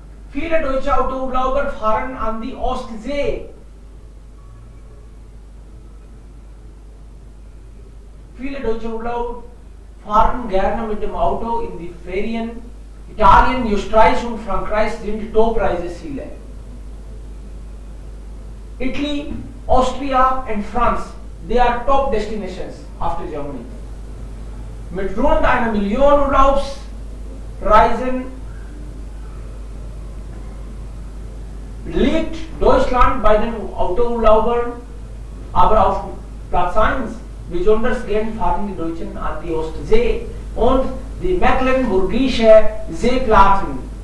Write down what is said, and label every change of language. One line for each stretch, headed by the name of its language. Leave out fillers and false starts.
German: Viele deutsche Autourlauber fahren an die Ostsee. Viele deutsche Urlauber fahren gerne mit dem Auto in die Ferien. Italien, Österreich und Frankreich sind Top-Reiseziele.
English: Italy, Austria and France, they are top destinations after Germany.
German: Mit rund 1 Million Urlaubsreisen liegt Deutschland bei den Autourlaubern aber auf Platz 1. Besonders gern fahren die Deutschen an die Ostsee und die Mecklenburgische Seeplatten.